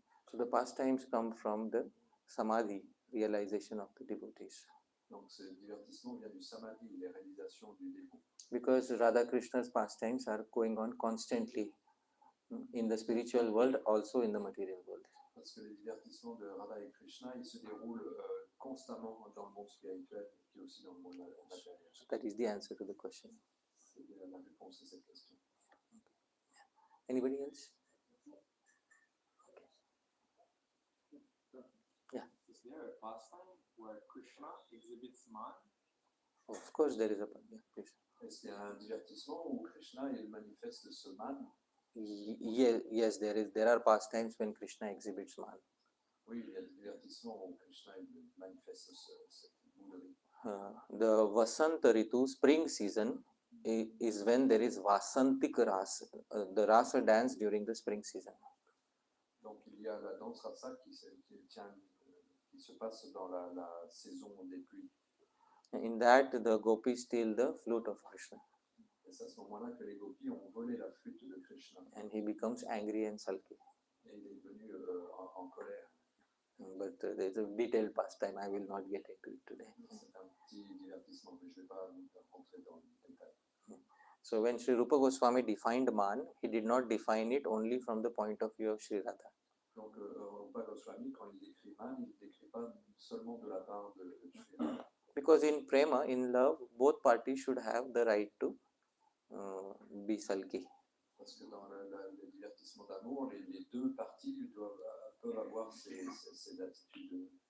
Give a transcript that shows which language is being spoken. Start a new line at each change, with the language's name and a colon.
English: So the pastimes come from the samadhi, realization of the devotees.
French: Donc ce divertissement vient du samadhi, les réalisations du dévot.
English: Because Radha Krishna's pastimes are going on constantly in the spiritual world, also in the material world.
French: Parce que les divertissements de Radha et Krishna, ils se déroulent constamment dans le monde spirituel et aussi dans le monde matériel.
English: So that is the answer to the question.
French: C'est la réponse à cette question.
English: Anybody else? Yeah. Is there a pastime where Krishna exhibits man? Of course, there is a yeah, please.
French: Est-ce qu'il y a un divertissement où Krishna il manifeste ce man?
English: Yes, there are pastimes when Krishna exhibits man.
French: Oui, il y a des divertissements où Krishna il manifeste cette bouderie.
English: The Vasanta Ritu, spring season, is when there is Vasantik Rasa, the Rasa dance during the spring season.
French: Donc il y a la danse rasa qui se passe dans la saison des pluies.
English: In that, the gopis steal the flute of Krishna.
French: Et c'est à ce moment-là que les gopis ont volé la flûte de Krishna.
English: And he becomes angry and sulky.
French: Et il est devenu en colère.
English: But there is a detailed pastime, I will not get into it today.
French: C'est un petit divertissement, mais je ne vais pas rentrer dans le détail.
English: So when Sri Rupa Goswami defined man, he did not define it only from the point of view of Sri Radha.
French: Donc Rupa Goswami, quand il décrit man, il ne décrit pas seulement de la part de Sri Radha.
English: Because in prema, in love, both parties should have the right to be sulky.
French: Parce que dans le divertissement d'amour, les deux parties peuvent avoir ces attitudes.